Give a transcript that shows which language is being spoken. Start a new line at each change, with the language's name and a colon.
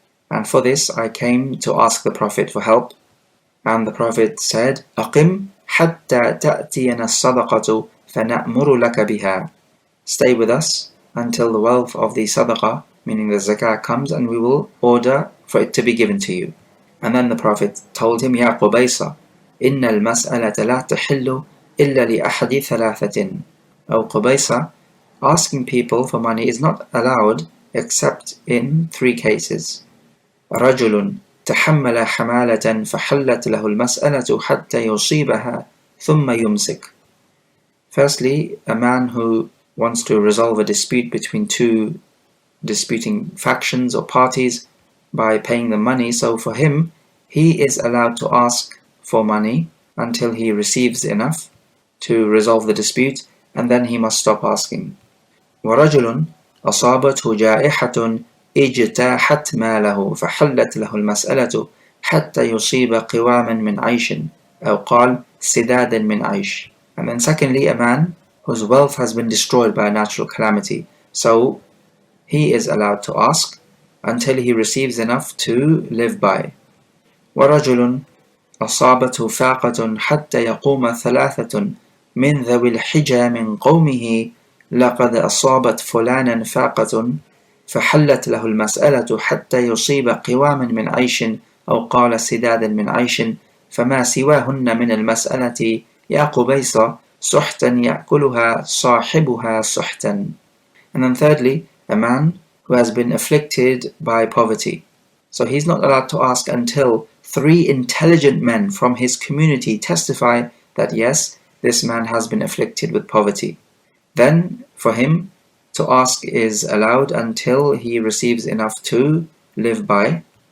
English: And for this I came to ask the Prophet for help, and the Prophet said,
Arabic: أقم حتى تأتينا الصدقة فنأمر لك بها.
English: Stay with us until the wealth of the sadaqah, meaning the zakah, comes, and we will order for it to be given to you. And then the Prophet told him,
Arabic: يا قبيصة إن المسألة لا تحل إلا لأحد ثلاثة.
English: O Qubaysa, asking people for money is not allowed except in three cases.
Arabic: رجل تحمل حمالة فحلت له المسألة حتى يصيبها ثم يمسك.
English: Firstly, a man who wants to resolve a dispute between two disputing factions or parties by paying them money, so for him, he is allowed to ask for money until he receives enough to resolve the dispute, and then he must stop asking.
Arabic: ورجل أصابته جائحة اجتاحت ماله فحلت له المسألة حتى يصيب قواما من عيش أو قال سدادا من عيش.
English: And then secondly, a man whose wealth has been destroyed by a natural calamity, so he is allowed to ask until he receives enough to live by.
Arabic: ورجل أصابته فاقة حتى يقوم ثلاثة من ذوي الحجى من قومه لقد أصابت فلانا فاقة فحلت له المسألة حتى يصيب قواما من عيش أو قال سدادا من عيش فما سواهن من المسألة يا قبيصة سحتا يأكلها صاحبها سحتا.
English: And then thirdly, a man who has been afflicted by poverty. So he's not allowed to ask until three intelligent men from his community testify that yes, this man has been afflicted with poverty. Then for him to ask is allowed until he receives enough to live by.